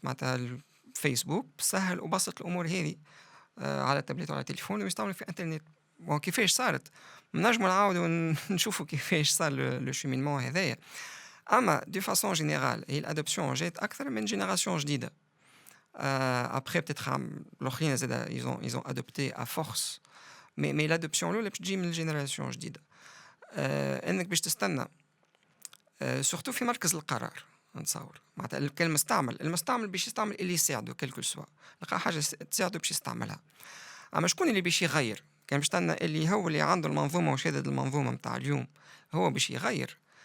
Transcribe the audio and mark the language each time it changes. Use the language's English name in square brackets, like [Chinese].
[Arabic] معناتها الفيسبوك سهل وبسط الامور هذه على التابلت وعلى التليفون ويستعملوا في انترنت. وكيفاش صارت نجموا نعاودوا نشوفوا كيفاش صار لو شومينمون هذايا. اما دو فاسون جينيرال هي الادوبسيون جات اكثر من جينيراسيون جديده. [French] Après peut-être l'autre ils ont adopté à force, mais l'adoption là [Arabic] بتجي من الجينيراسيون جديده. انك باش تستنى سورتو في مركز القرار نتصور معناتها المستعمل باش يستعمل اللي يساعده كلكل سوا لقى حاجه تساعده باش يستعملها. اما شكون اللي باش يغير؟ كان باش تستنى اللي هو اللي عنده المنظومه وشادد المنظومه نتاع اليوم هو باش يغير.